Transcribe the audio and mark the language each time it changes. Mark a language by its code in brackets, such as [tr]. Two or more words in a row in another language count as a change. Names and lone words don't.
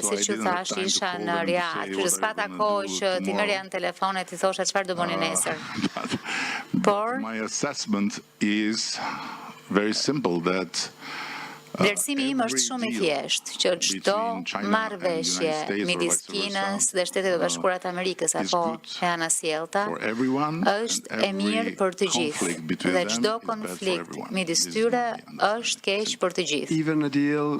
[sq] si që thash, isha në Riyadh, kështu s'pata kohë që ti merrja në telefon e ti thosha çfarë do bëni nesër. Por [en] my assessment is very simple that [sq] vlerësimi im është shumë i thjeshtë, që çdo marrëveshje midis Kinës dhe Shtetet e Bashkuara të Amerikës apo e anasjellta është e mirë për të gjithë. Dhe çdo konflikt midis tyre është keq për të gjithë.